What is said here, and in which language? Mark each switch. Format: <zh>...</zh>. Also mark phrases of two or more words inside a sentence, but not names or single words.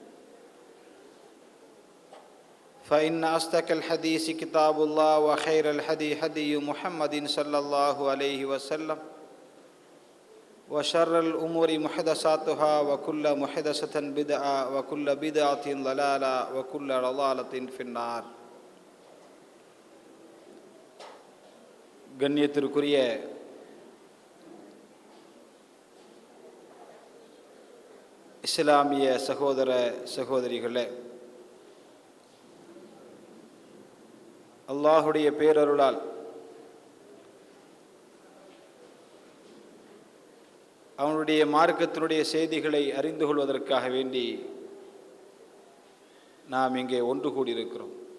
<ar>فإن أصدق الحديث كتاب الله وخير الهدي هدي محمد صلى الله عليه وسلم وشر الأمور محدثاتها وكل محدثة بدعة وكل بدعة ضلالة وكل ضلالة في النار.</ar> <ta>கண்ணியத்திற்குரிய இஸ்லாமிய சகோதர சகோதரிகளே, அல்லாஹுடைய பேரருளால் அவனுடைய மார்க்கத்தினுடைய செய்திகளை அறிந்து கொள்வதற்காக வேண்டி நாம் இங்கே ஒன்று கூடியிருக்கிறோம்.</ta>